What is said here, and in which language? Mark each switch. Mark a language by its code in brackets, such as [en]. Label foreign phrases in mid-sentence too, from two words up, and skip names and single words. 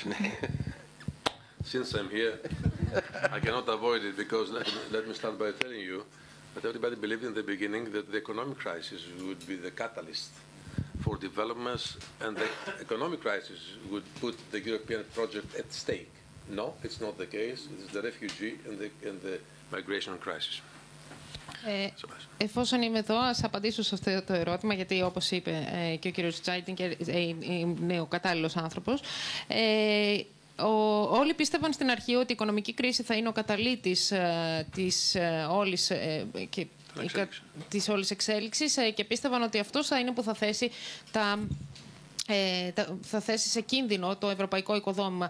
[en] Since I'm here, I cannot avoid it because let me start by telling you that everybody believed in the beginning that the economic crisis would be the catalyst for developments and the economic crisis would put the European project at stake. No, it's not the case. It's the refugee and the migration crisis. [el] Εφόσον είμαι εδώ, ας απαντήσω σε αυτό το ερώτημα, γιατί όπως είπε και ο κύριος Τσάιτινγκερ είναι ο κατάλληλος άνθρωπος. Όλοι πίστευαν στην αρχή ότι η οικονομική κρίση θα είναι ο καταλύτης της όλης εξέλιξης και πίστευαν ότι αυτός θα είναι που θα θέσει θα θέσει σε κίνδυνο το ευρωπαϊκό οικοδόμημα.